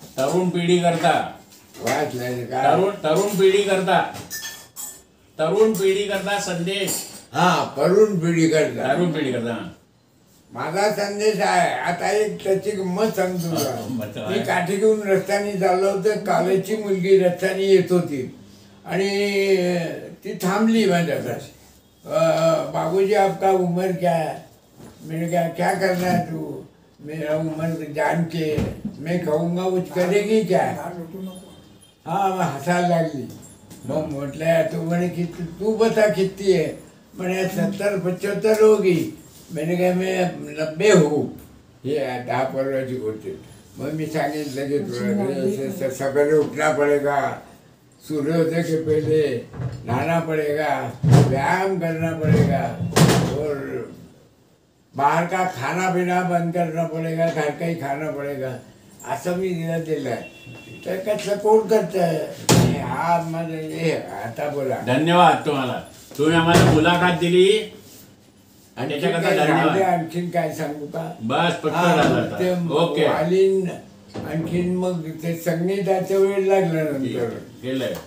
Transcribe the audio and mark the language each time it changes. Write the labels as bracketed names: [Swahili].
[Marathi] तरुण पिढी करता तरुण पिढी करता संदेश? तरुण पिढी करता माझा संदेश आहे. आता एक त्याची गंमत सांगतो तुला. मी काठी घेऊन रस्त्याने चाललो होतो. कॉलेजची मुलगी रस्त्याने येत होती आणि ती थांबली माझ्याकडे. [Hindi] बाबूजी आपका उम्र क्या है? मैंने कहा क्या करना है तू? मेरा उम्र जान के मैं कहूँगा वो करेगी क्या? [Marathi] हसायला लागली. मग म्हटलं तू म्हणे की [Hindi] तू बता [Marathi] किती आहे? म्हणे [Hindi] 70-75 होगी. मैंने कहा मैं 90 हूँ, ये 10 [Marathi] परवाची गोष्ट. मग मी सांगितलं की तुला [Hindi] सकाळी उठना पड़ेगा, सूर्योदय के पहले नहाना पड़ेगा, व्यायाम करना पड़ेगा और बाहर का खाना पीना बंद करना पड़ेगा, घर का ही खाना पड़ेगा, [Marathi] असं मी दिलं. तर कसं कोण करतंय? हा माझं हे. आता बोला. धन्यवाद तुम्हाला, तुम्ही आम्हाला मुलाखत दिली आणि त्याच्याकरता धन्यवाद. आणखीन काय सांगू का? बस पटकन झालं ते आता. ओके वालीन आणखीन मग ते संगीताच्या वेळ लागला नंतर केलंय.